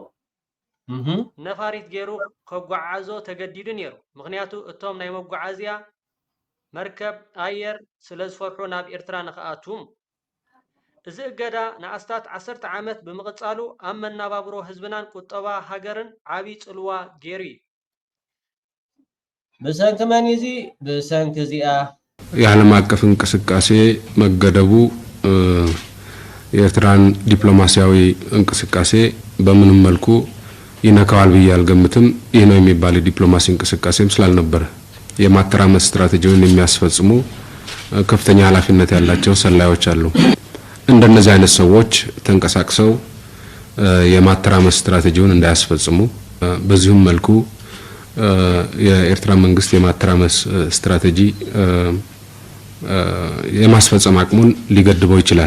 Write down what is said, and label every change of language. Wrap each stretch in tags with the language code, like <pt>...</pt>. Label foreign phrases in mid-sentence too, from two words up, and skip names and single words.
<ti>ነፋሪት ገይሩ ከጓዓዞ ተገዲዱ ነይሩ። ምክንያቱ እቶም ናይ መጓዓዝያ መርከብ ኣየር ስለ ዝፈርሑ ናብ ኤርትራ ንኽኣቱም። እዚ እገዳ ንኣስታት 10 ዓመት ብምቕፃሉ ኣብ መነባብሮ ህዝብናን ቁጠባ ሃገርን ዓብይ ፅልዋ ገይሩ እዩ። ብሰንኪ መን እዚ? ብሰንኪ እዚኣ</ti> <am>የዓለም አቀፍ እንቅስቃሴ መገደቡ የኤርትራን ዲፕሎማሲያዊ እንቅስቃሴ በምንም መልኩ ይነካዋል ብዬ አልገምትም። ይህ ነው የሚባል ዲፕሎማሲ እንቅስቃሴም ስላልነበረ የማተራመስ ስትራቴጂውን የሚያስፈጽሙ ከፍተኛ ኃላፊነት ያላቸው ሰላዮች አሉ። እንደነዚህ አይነት ሰዎች ተንቀሳቅሰው የማተራመስ ስትራቴጂውን እንዳያስፈጽሙ በዚሁም መልኩ የኤርትራ መንግስት የማተራመስ ስትራቴጂ የማስፈጸም አቅሙን ሊገድበው ይችላል።</am>